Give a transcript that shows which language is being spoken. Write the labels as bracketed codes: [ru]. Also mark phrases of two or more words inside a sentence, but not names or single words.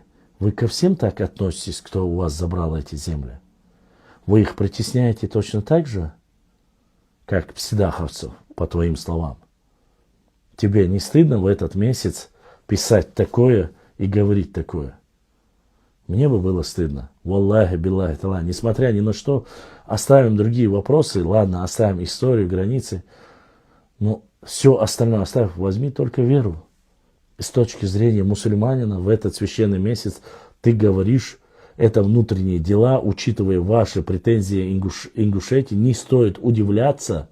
[ru] Вы ко всем так относитесь, кто у вас забрал эти земли? Вы их притесняете точно так же, как псидаховцев, по твоим словам? Тебе не стыдно в этот месяц писать такое и говорить такое? Мне бы было стыдно. [ar] والله، بالله, талла. [ru] Несмотря ни на что, оставим другие вопросы. Ладно, оставим историю, границы. Но все остальное оставь. Возьми только веру. С точки зрения мусульманина в этот священный месяц ты говоришь, это внутренние дела, учитывая ваши претензии Ингушетии, не стоит удивляться.